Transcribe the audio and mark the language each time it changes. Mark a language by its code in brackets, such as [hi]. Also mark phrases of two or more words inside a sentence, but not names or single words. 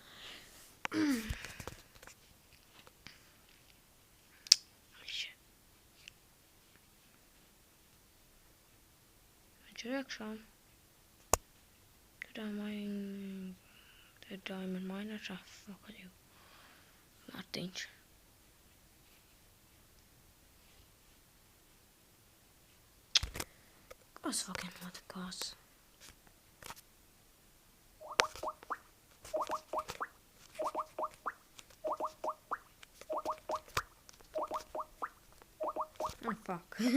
[lv] Viņš ir iekšā. [en] Diamond miner fuck you. [lv] Mārtiņš. Kas fucking notikās? [en] Oh, fuck.